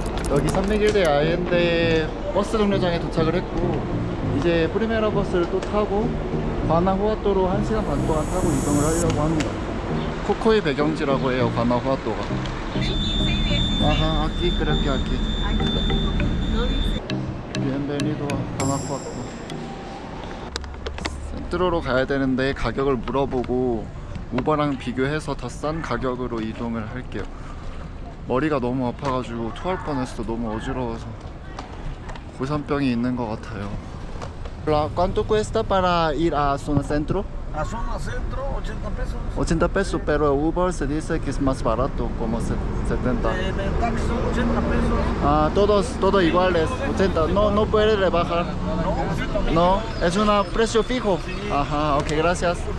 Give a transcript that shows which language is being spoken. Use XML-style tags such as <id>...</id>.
<ko>여기 산미길대 아이엔데 버스 정류장에 도착을 했고 이제 프리메라 버스를 또 타고 과나후아토로 1시간 반 동안 타고 이동을 하려고 합니다. 코코의 배경지라고 해요, 과나후아토가.</ko> <es>아하, aquí creo que aquí. Bienvenido a Guanajuato.</es> <ko>센트로로 가야 되는데 가격을 물어보고 우버랑 비교해서 더 싼 가격으로 이동을 할게요. 머리가 너무 아파가지고 토할 뻔했어. 너무 어지러워서 고산병이 있는 것 같아요.</ko> <es>¿Cuánto cuesta para ir a zona centro? A zona centro, 80 pesos. 80 pesos, pero Uber se dice que es más barato, como 70. En el taxi son 80 pesos. Ah, todos iguales, 80. No puede rebajar. No, es un precio fijo. Ajá, ok, gracias.</es>